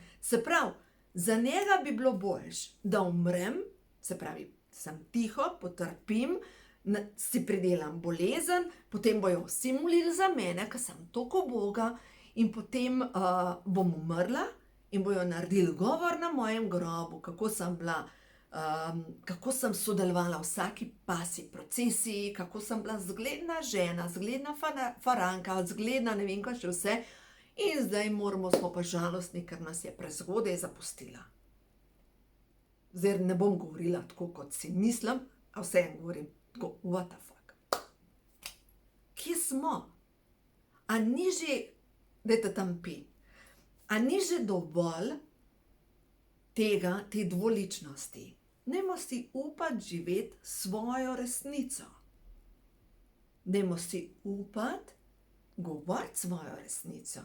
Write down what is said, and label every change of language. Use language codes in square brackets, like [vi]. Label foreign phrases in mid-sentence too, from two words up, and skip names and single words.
[sl] Se pravi, za njega bi bilo boljše, da umrem, se pravi, sem tiho, potrpim, si pridelam bolezen, potem bojo vsi molili za mene, ker sem toliko uboga, in potem bom umrla in bojo naredili govor na mojem grobu, kako sem bila, kako sem sodelovala v vsaki pasji procesiji, kako sem bila zgledna žena, zgledna faranka, zgledna ne vem kaj še vse. In zdaj smo pa žalostni, ker nas je prezgodaj zapustila. Zdaj ne bom govorila tako, kot si mislim, a vseeno govorim tako, [en] what the fuck. [sl] Kje smo? A ni že, dajte tam pi, a ni že dovolj te dvoličnosti? Dajmo si upati živeti svojo resnico. Dajmo si upati govoriti svojo resnico.